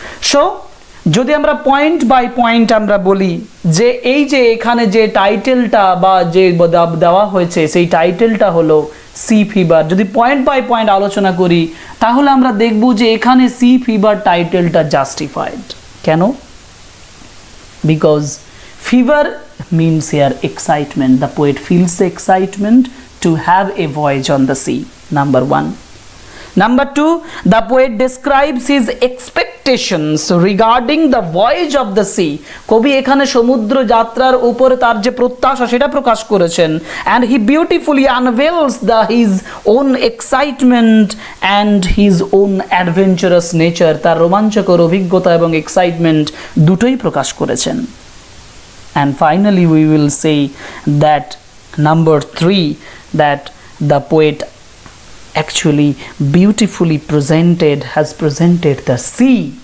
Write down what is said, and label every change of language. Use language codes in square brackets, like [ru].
[bn] So যদি আমরা point by point আমরা বলি যে এই যে এখানে যে টাইটেলটা বা যে দেওয়া হয়েছে সেই টাইটেলটা হলো সি ফিভার, যদি পয়েন্ট বাই পয়েন্ট আলোচনা করি তাহলে আমরা দেখব যে এখানে সি ফিভার টাইটেলটা জাস্টিফাইড। কেন? [en] Because fever means here excitement. The poet feels the excitement to have a voyage on the sea. Number one. Number two, the poet describes his expectations regarding the voyage of the sea. [bn] কবি এখানে সমুদ্র যাত্রার উপরে তার যে প্রত্যাশা সেটা প্রকাশ করেছেন, [en] and he beautifully unveils his own excitement and his own adventurous nature. [bn] তার রোমাঞ্চকর অভিজ্ঞতা এবং এক্সাইটমেন্ট দুটোই প্রকাশ করেছেন। [en] And finally, we will say that number three, that the poet actually beautifully has presented the sea.